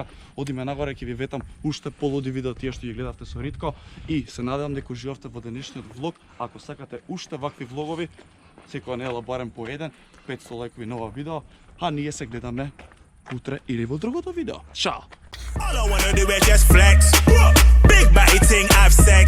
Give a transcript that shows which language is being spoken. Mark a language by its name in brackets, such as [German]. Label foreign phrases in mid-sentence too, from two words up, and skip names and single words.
[Macedonian] Одиме нагоре, ќе ви ветам уште полуди видео тие што ги гледавте со Ритко и се надевам дека уживавте во денешниот влог. Ако сакате уште вакви влогови, секоја недела барем по еден, 500 лајкови нова видео, а ние се гледаме утре или во другото видео. Чао! [English] All I wanna do is just flex. Big body thing, I've